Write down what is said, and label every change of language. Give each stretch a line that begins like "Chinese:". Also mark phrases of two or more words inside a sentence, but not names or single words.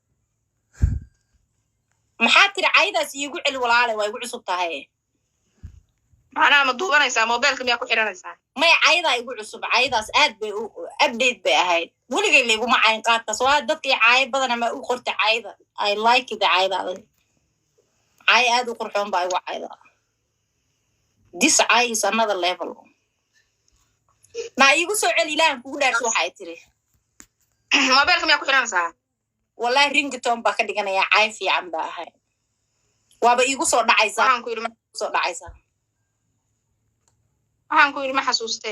Somali: maxaa tiri caydaas iigu celi walaale waa igu cusub tahay macnaha ma duubanaysaa mobilka miyaa ku xiranaysaa may caydaa igu cusub caydaas aad bay update bay ahayd weligay layguma cayn qaadkaas waa dadkii caay badana ma u qorta cayda
English: I like the
Somali: caydaada cay aad u qurxoon baa igu cayda this cay
English: is another level
Somali: na igu soo celi ilaahan kugu dhaarso waxay tiri mobilka miyaa ku xiranaysaa wallahi ringtone baa ka dhiganaya cay fiican baa ahayd waaba igu soo dhacaysaa waxaan ku yiri ma xasuustay